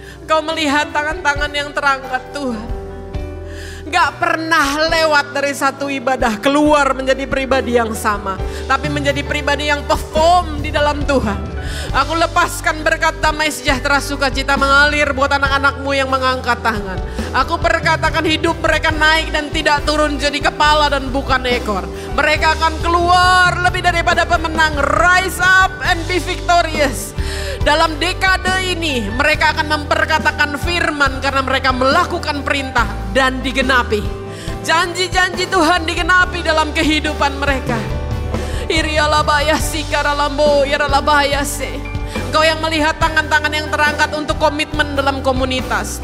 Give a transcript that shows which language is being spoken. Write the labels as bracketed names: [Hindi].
[Indonesian] Kau melihat tangan-tangan yang terangkat Tuhan. Gak pernah lewat dari satu ibadah keluar menjadi pribadi yang sama, tapi menjadi pribadi yang perform di dalam Tuhan. Aku lepaskan berkat damai sejahtera sukacita mengalir buat anak-anakmu yang mengangkat tangan. Aku berkatakan hidup mereka naik dan tidak turun jadi kepala dan bukan ekor. Mereka akan keluar lebih daripada pemenang. [English] Rise up and be victorious. [Indonesian] Dalam dekade ini mereka akan memperkatakan firman karena mereka melakukan perintah dan digenapi. Janji-janji Tuhan digenapi dalam kehidupan mereka. Irialabayasi karalambo yaralabayase. Engkau yang melihat tangan-tangan yang terangkat untuk komitmen dalam komunitas.